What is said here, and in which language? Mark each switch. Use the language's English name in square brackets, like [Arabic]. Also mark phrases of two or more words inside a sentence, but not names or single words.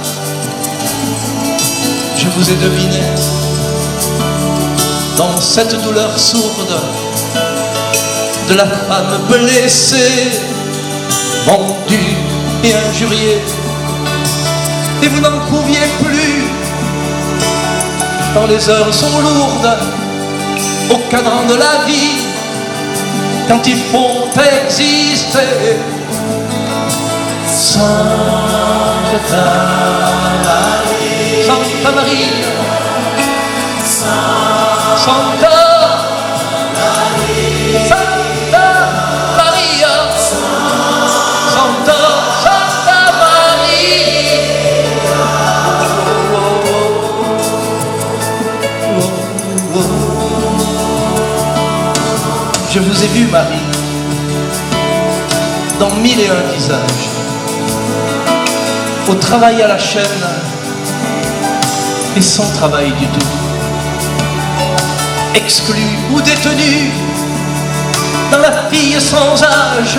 [French] Je vous ai deviné dans cette douleur sourde de la femme blessée, vendue et injuriée, et vous n'en pouviez plus quand les heures sont lourdes au cadran de la vie, quand il faut exister. [Latin] Sancta Maria, Sancta Maria, Sancta Maria, Sancta Maria, Sancta [French] Je vous ai vu, Marie, dans 1001 visages, au travail à la chaîne et sans travail du tout, exclu ou détenu, dans la fille sans âge.